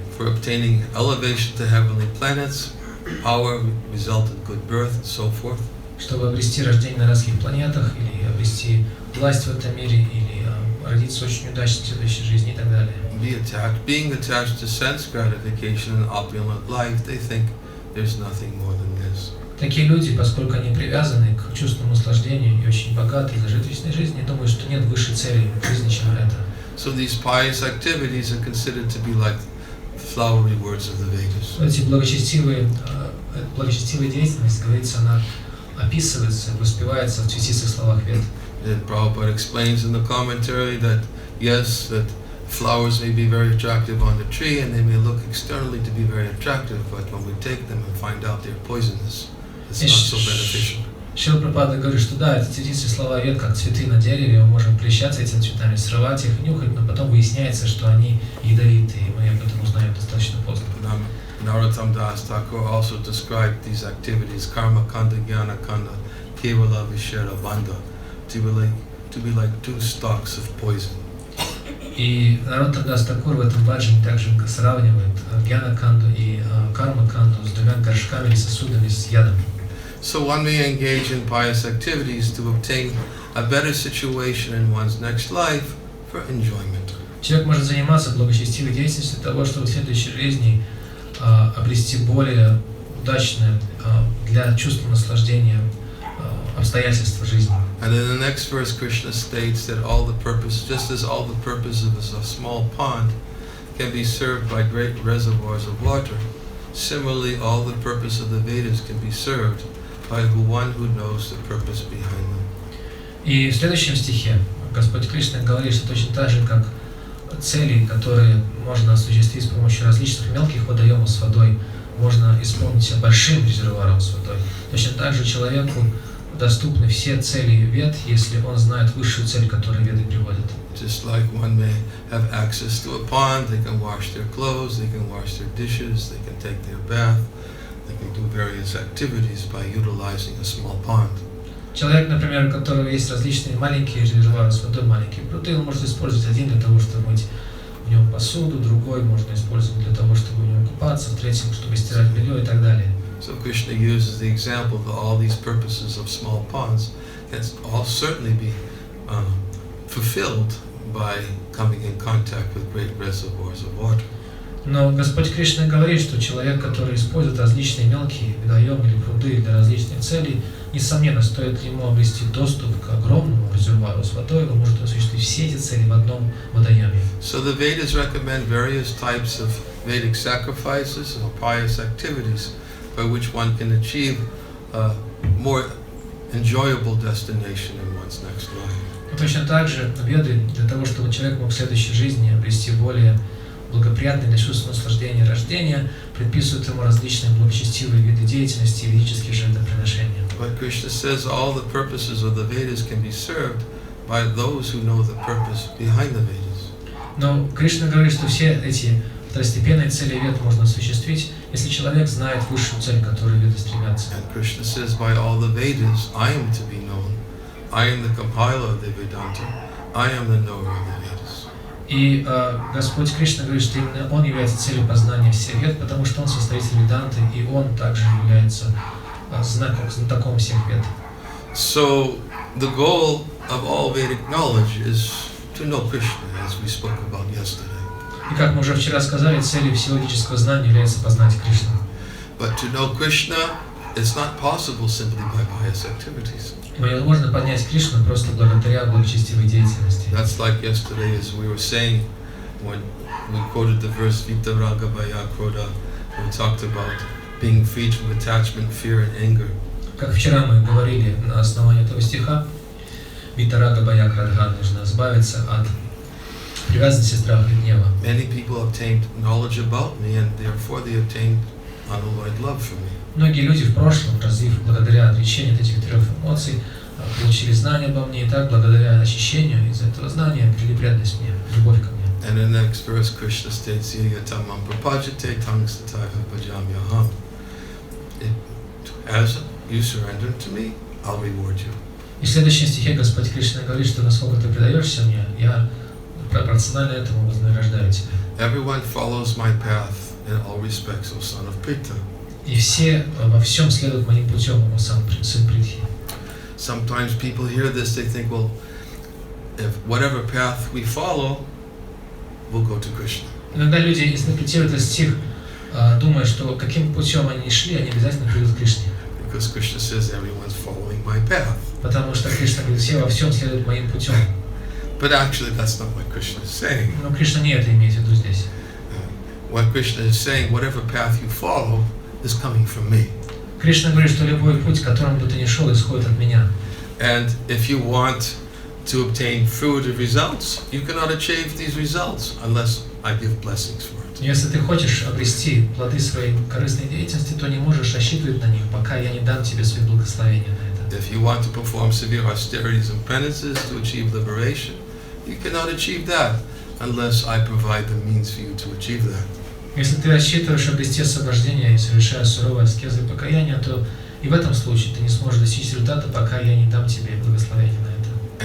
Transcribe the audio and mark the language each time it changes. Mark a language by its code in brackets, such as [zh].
[en] For obtaining elevation to heavenly planets, power, result in good birth, and so forth. [ru] Чтобы обрести рождение на райских планетах, или обрести власть в этом мире, или родиться очень удачно в следующей жизни и так далее. [en] Being attached to sense gratification and opulent life, they think there's nothing more than this. [ru] Такие люди, поскольку они привязаны к чувственному наслаждению и очень богаты и зажиточной жизни, думают, что нет высшей цели в жизни, чем это. [en] So these pious activities are considered to be like flowery words of the Vedas. [ru] Эти благочестивые деятельность, говорится, она описывается, воспевается в цветистых словах Вед. [en] Prabhupada explains in the commentary that yes, that flowers may be very attractive on the tree and they may look externally to be very attractive, but when we take them and find out they're poisonous, it's not so beneficial. [ru] Шри Упадешамрита говорит, что да, эти цветистые слова Вед, как цветы на дереве, мы можем прельщаться этими цветами, срывать их, нюхать, но потом выясняется, что они ядовитые, и мы об этом узнаем достаточно поздно. [en] Narottam Das Thakur also described these activities, karma kanda, jnana kanda, kevala vishera bandha, to be like two stalks of poison. [ru] И Нароттам Дас Такур в этом баджане также сравнивает гьяна-канду и карма-канду с двумя горшками или сосудами с ядом. [en] So one may engage in pious activities to obtain a better situation in one's next life for enjoyment. [ru] Человек может заниматься благочестивой деятельностью для того, чтобы в следующей жизни обрести более удачное для чувства наслаждения обстоятельства жизни. [en] And in the next verse, Krishna states that all the purpose, just as all the purposes of a small pond can be served by great reservoirs of water, similarly all the purpose of the Vedas can be served by one who knows the purpose behind them. [ru] И в следующем стихе Господь Кришна говорит, что точно так же, как цели, которые можно осуществить с помощью различных мелких водоемов с водой, можно исполнить большим резервуаром с водой. Точно так же человеку доступны все цели Вед, если он знает высшую цель, которую Веды приводят. [en] Just like one may have access to a pond, they can wash their clothes, they can wash their dishes, they can take their bath, they can do various activities by utilizing a small pond. [ru] Человек, например, у которого есть различные маленькие резервуары с водой, маленькие пруды, он может использовать один для того, чтобы мыть в нем посуду, другой можно использовать для того, чтобы в нем купаться, в третьем, чтобы стирать белье и так далее. [en] So Krishna uses the example that all these purposes of small ponds can all certainly be fulfilled by coming in contact with great reservoirs of water. [ru] Но Господь Кришна говорит, что человек, который использует различные мелкие водоемы или пруды для различных целей, несомненно, стоит ему обрести доступ к огромному резервуару с водой, он может осуществить все эти цели в одном водоеме. [en] So the Vedas recommend various types of Vedic sacrifices or pious activities by which one can achieve a more enjoyable destination in one's next life. [ru] Точно так же Веды для того, чтобы человек мог в следующей жизни обрести более благоприятное для чувства наслаждения рождения, предписывают ему различные благочестивые виды деятельности и ведические жертвоприношения. [en] But Krishna says all the purposes of the Vedas can be served by those who know the purpose behind the Vedas. [ru] Но Кришна говорит, что все эти второстепенные цели Вед можно осуществить, если человек знает высшую цель, к которой Веды стремятся. [en] And Krishna says by all the Vedas I am to be known. I am the compiler of the Vedanta. I am the knower of the Vedas. [ru] И Господь Кришна говорит, что именно Он является целью познания всех Вед, потому что Он составитель Веданты, и Он также является знатоком всех Вед. [en] So the goal of all Vedic knowledge is to know Krishna, as we spoke about yesterday. [ru] И как мы уже вчера сказали, целью всего ведического знания является познать Кришну. [en] But to know Krishna, it's not possible simply by pious activities. [ru] Но невозможно понять Кришну просто благодаря благочестивой деятельности. [en] That's like yesterday, as we were saying, when we quoted the verse Vitaraga Bhaya Krodha, we talked about being freed from attachment, fear, and anger. [ru] Как вчера мы говорили на основании этого стиха, Витарага Бхая Крадха, нужно избавиться от привязанности, страха и гнева. [en] Many people obtained knowledge about me, and therefore they obtained unalloyed love for me. [ru] Многие люди в прошлом, развив благодаря отречению от этих трех эмоций, получили знания обо мне, и так, благодаря очищению из этого знания, обрели преданность мне, любовь ко мне. [en] And in the next verse, Krishna states, [sa] Yatamam prapajate tangstataya bhajamyaham. [en] As you surrender to me, I'll reward you. [ru] И в следующем стихе Господь Кришна говорит, что насколько ты предаешься мне, я пропорционально этому вознаграждаю тебя. [en] Everyone follows my path in all respects, O son of Pritha. [ru] И все во всем следуют моим путем, о сын Притхи. [en] Sometimes people hear this, they think, well, if whatever path we follow, we'll go to Krishna. [ru] Иногда люди интерпретируют этот стих, думая, что каким путем они шли, они обязательно придут к Кришне. [en] Because Krishna says everyone's following my path. [ru] Потому что Кришна говорит, все во всем следуют моим путем. [en] But actually, that's not what Krishna is saying. [ru] Но Кришна не это имеет в виду здесь. [en] What Krishna is saying, whatever path you follow, is coming from me. [ru] Кришна говорит, что любой путь, которым бы ты ни шел, исходит от меня. [en] And if you want to obtain fruitive results, you cannot achieve these results unless I give blessings for it. [ru] Если ты хочешь обрести плоды своей корыстной деятельности, то не можешь рассчитывать на них, пока я не дам тебе свои благословения на это. [en] If you want to perform severe austerities and penances to achieve liberation, you cannot achieve that unless I provide the means for you to achieve that. [ru] Если ты рассчитываешь обрести освобождение и совершая суровые аскезы и покаяния, то и в этом случае ты не сможешь достичь результата, пока я не дам тебе благословения на это.